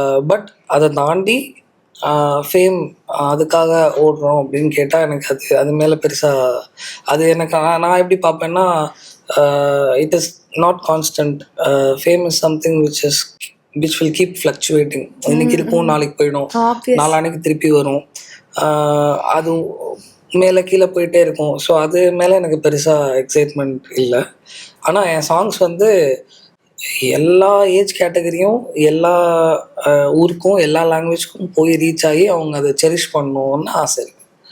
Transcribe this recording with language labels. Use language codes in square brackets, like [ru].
[ta] But அதை தாண்டி fame அதுக்காக ஓடுறோம் அப்படின்னு கேட்டால் எனக்கு அது மேலே பெருசாக அது எனக்கு நான் எப்படி பார்ப்பேன்னா, [en] It is not constant. Fame is something which will keep fluctuating. [ta] இன்னைக்கு இருக்கும், நாளைக்கு போயிடும், நாளானைக்கு திருப்பி வரும், அது மேலே கீழே போயிட்டே இருக்கும். ஸோ அது மேலே எனக்கு பெருசாக எக்ஸைட்மெண்ட் இல்லை. ஆனால் என் சாங்ஸ் வந்து எல்லா ஏஜ் கேட்டகரியும் எல்லா ஊருக்கும் எல்லா லாங்குவேஜ்க்கும் போய் ரீச் ஆகி அவங்க அதை செரிஷ் பண்ணணும்னு ஆசை இருக்குது.